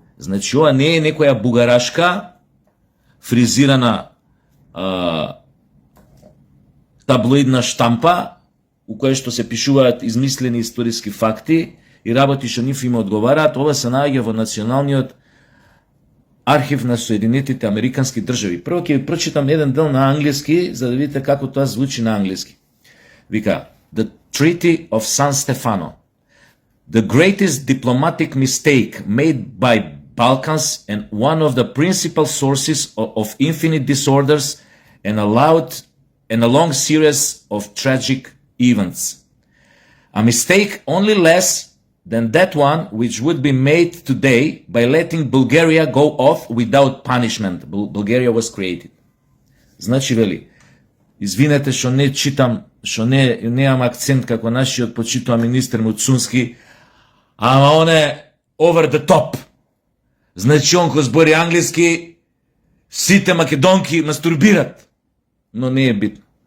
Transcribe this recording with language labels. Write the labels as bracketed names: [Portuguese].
[Macedonian] Значи, ова не е некоја бугарашка, фризирана таблоидна штампа, у која што се пишуваат измислени историски факти и работи што нив им одговараат. Ова се наоѓа во Националниот архив на Соединетите Американски држави. Прво ќе ви прочитам еден дел на англиски, за да видите како тоа звучи на англиски. [English] Вика: The Treaty of San Stefano, the greatest diplomatic mistake made by Balkans and one of the principal sources of infinite disorders and a long series of tragic events. A mistake only less than that one which would be made today by letting Bulgaria go off without punishment. Bulgaria was created. [Macedonian] Значи, вели, извинете што не читам, што неам акцент како нашиот почитува министер Муцунски, ама он е [English] over the top. [Macedonian] Значи, он кој збори англиски, сите македонки мастурбират. Но не е битно.